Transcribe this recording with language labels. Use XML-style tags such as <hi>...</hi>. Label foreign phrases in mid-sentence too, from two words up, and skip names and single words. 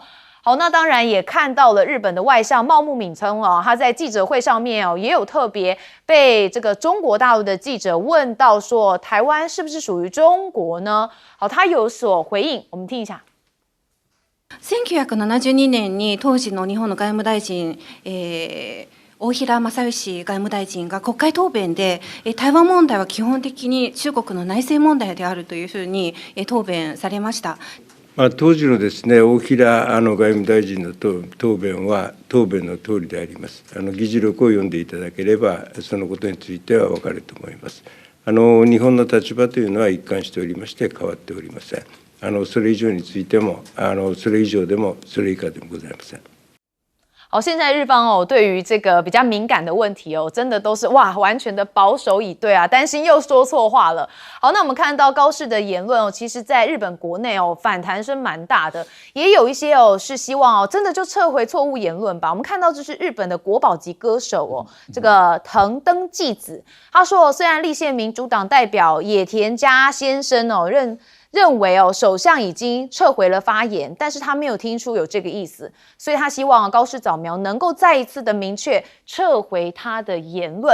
<zh>好，那当然也看到了日本的外相茂木敏充哦，他在记者会上面哦也有特别被这个中国大陆的记者问到说，台湾是不是属于中国呢？好，他有所回应，我们听一下。</zh> <ja>1972年に当時の日本の外務大臣、大平正義外務大臣が国会答弁で、台湾問題は基本的に中国の内政問題であるというふうに答弁されました。当時のですね、大平外務大臣の答弁は答弁の通りであります。議事録を読んでいただければ、そのことについては分かると思います。日本の立場というのは一貫しておりまして変わっておりません。それ以上についても、それ以上でもそれ以下でもございません。</ja> <zh>好，现在日方哦，对于这个比较敏感的问题哦，真的都是完全的保守以对啊，担心又说错话了。好，那我们看到高市的言论哦，其实在日本国内哦反弹声蛮大的，也有一些哦是希望哦真的就撤回错误言论吧。我们看到这是日本的国宝级歌手哦，这个藤登纪子，他说虽然立宪民主党代表野田佳先生哦认为哦，首相已经撤回了发言，但是他没有听出有这个意思，所以他希望高市早苗能够再一次的明确撤回他的言论。</zh>